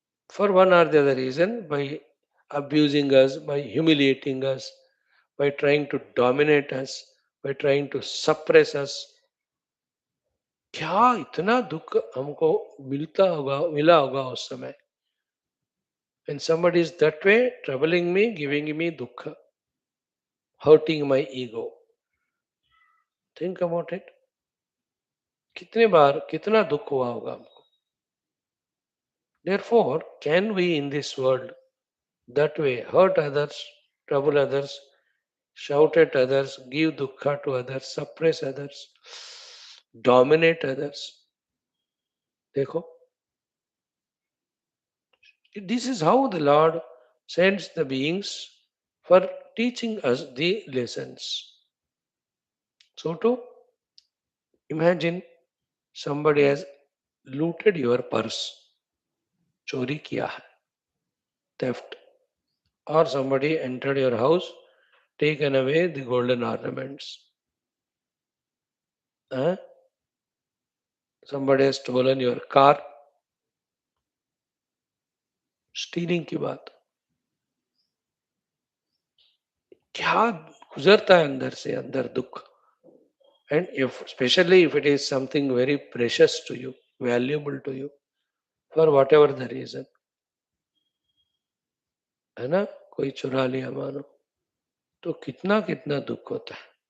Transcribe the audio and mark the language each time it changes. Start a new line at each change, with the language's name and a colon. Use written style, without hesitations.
English: For one or the other reason, by abusing us, by humiliating us, by trying to dominate us, by trying to suppress us.
Hindi: क्या इतना दुख हमको मिला होगा उस समय.
English: When somebody is that way, troubling me, giving me dukkha, hurting my ego. Think about it.
Hindi: कितने बार कितना दुख हुआ होगा हमको.
English: Therefore, can we in this world that way hurt others, trouble others, shout at others, give dukkha to others, suppress others, dominate others?
Hindi: देखो,
English: this is how the Lord sends the beings for teaching us the lessons. So to imagine somebody has looted your purse,
Hindi: चोरी किया है,
English: theft, or somebody entered your house, taken away the golden ornaments. Huh? Somebody has stolen your car, stealing
Hindi: की बात. क्या गुजरता है अंदर से अंदर दुख.
English: And if especially if it is something very precious to you, valuable to you, for whatever the reason,
Hindi: है ना, कोई चुरा लिया मानो, तो कितना कितना दुख होता है.